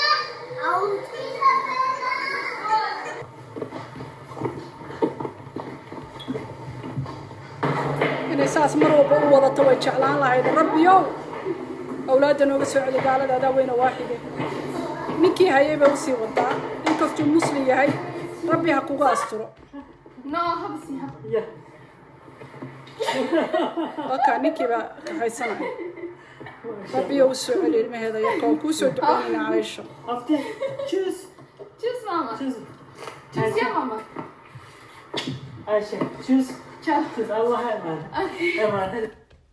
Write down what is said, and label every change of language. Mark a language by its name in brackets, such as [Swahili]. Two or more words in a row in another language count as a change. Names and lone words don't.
[Somali] inay saas mar walba u wadato way jeclaan lahayd rabbiyow awlaada nooga soo celi gaalada adaa weyna waaxide ninkii hayay bay usii wadaa inkastuu muslim yahay rabbi ha kuga asturo oka ninkii baa ka haysanaya rabbiyow u soo celi ilmaheeda yarka oo kuu soo duceynayna Caaisho [German] Tschüss mama tschüss ya mama Ayşe, tschüss. Tschüss. [Turkish] Allah emanet.